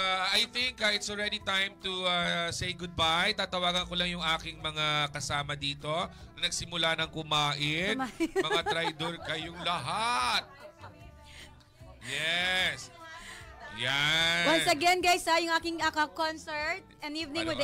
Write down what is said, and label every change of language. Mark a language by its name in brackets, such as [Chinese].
[English] I think it's already time to say goodbye. [Filipino] Tatawagan ko lang yung aking mga kasama dito na nagsimula ng kumain. Mga traidor kayong lahat. [English] Yes. Yan. Once again guys, [Filipino] yung aking concert, [English] An Evening with the